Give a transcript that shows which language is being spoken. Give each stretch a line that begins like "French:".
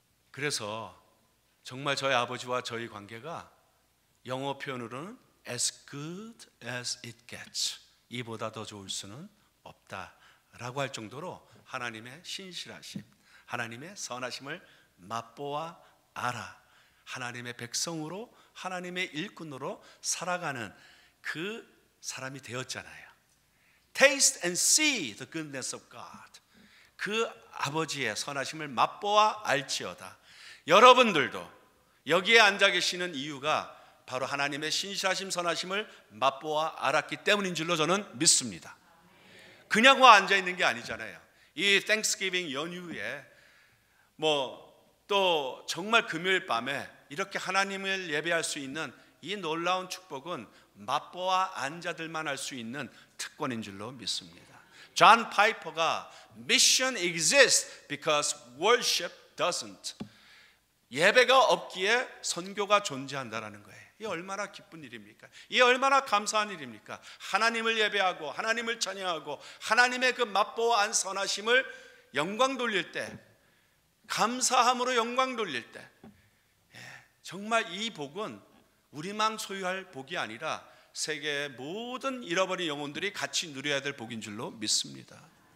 Korean: 그래서 정말 저희 아버지와 저희 관계가 영어 표현으로는
English: as good as it gets,
Korean: 이보다 더 좋을 수는 없다 라고 할 정도로 하나님의 신실하심, 하나님의 선하심을 맛보아 알아. 하나님의 백성으로, 하나님의 일꾼으로 살아가는 그 사람이 되었잖아요.
English: Taste and see the goodness of God.
Korean: 그 아버지의 선하심을 맛보아 알지어다. 여러분들도 여기에 앉아 계시는 이유가 바로 하나님의 신실하심, 선하심을 맛보아 알았기 때문인 줄로 저는 믿습니다. 그냥 와 앉아 있는 게 아니잖아요. 이 Thanksgiving 연휴에 또 정말 금요일 밤에 이렇게 하나님을 예배할 수 있는 이 놀라운 축복은 맛보아 앉아들만 할 수 있는 특권인 줄로 믿습니다.
English: 존 파이퍼가 Mission exists because worship doesn't.
Korean: 예배가 없기에 선교가 존재한다라는 거예요. 이게 얼마나 기쁜 일입니까? 이게 얼마나 감사한 일입니까? 하나님을 예배하고 하나님을 찬양하고 하나님의 그 맛보아 안 선하심을 영광 돌릴 때, 감사함으로 영광 돌릴 때, 정말 이 복은 우리만 소유할 복이 아니라 세계의 모든 잃어버린 영혼들이 같이 누려야 될 복인 줄로 믿습니다.